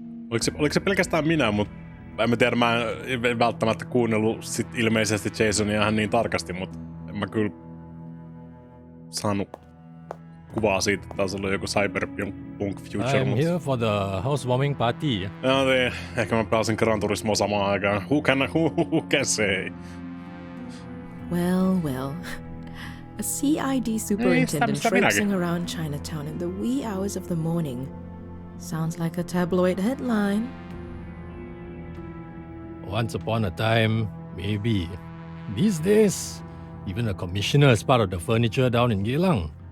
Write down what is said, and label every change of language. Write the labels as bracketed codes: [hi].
[fi] Oliko se pelkästään minä, mutta en mä tiedä, mä en välttämättä kuunnellut sit ilmeisesti Jasonia ihan niin tarkasti, mutta en mä kyllä saanut kuvaa siitä, että taas ollut joku Cyberpunk Future. [en] I'm here for the housewarming party. [fi] No niin, ehkä mä pelasin Gran Turismo samaan aikaan. [en] Who can say? Well, well. A CID superintendent [fi] mistä [en] traipsing around Chinatown in the wee hours of the morning. Sounds like a tabloid headline. Once upon a time, maybe. These days, even a commissioner is part of the furniture down in Geylang.